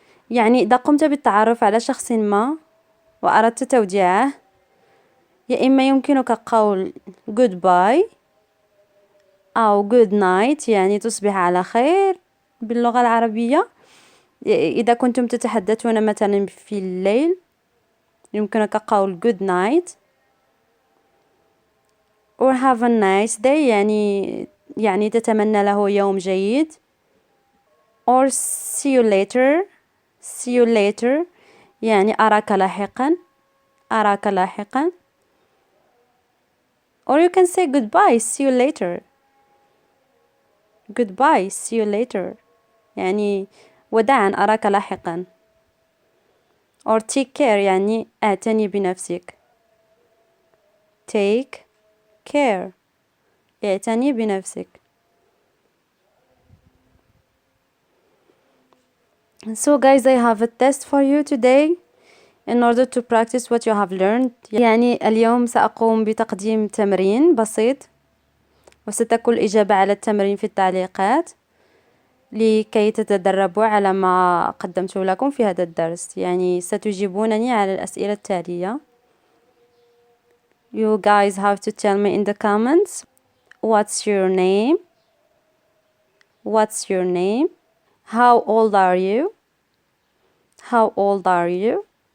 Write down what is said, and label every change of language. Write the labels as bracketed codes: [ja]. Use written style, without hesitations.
[ar] يعني إذا قمت بالتعرف على شخص ما وأردت توديعه يا إما يمكنك قول goodbye أو [en] good night [ar] يعني تصبح على خير باللغة العربية. إذا كنتم تتحدثون مثلا في الليل يمكنك قول [en] good night. or have a nice day [ar] يعني تتمنى له يوم جيد. [en] or see you later. See you later [ar] يعني أراك لاحقا. أراك لاحقا. [en] or you can say goodbye. See you later. Goodbye. See you later [ar] يعني وداعا أراك لاحقا. [en] or take care [ar] يعني اعتني بنفسك. [en] take care [ar] اعتني بنفسك. [en] So guys, I have a test for you today in order to practice what you have learned. [ar] يعني اليوم سأقوم بتقديم تمرين بسيط وستكون الإجابة على التمرين في التعليقات لكي تتدربوا على ما قدمت لكم في هذا الدرس. يعني ستجيبونني على الأسئلة التالية. [en] You guys have to tell me in the comments. What's your name? What's your name? How old are you? How old are you?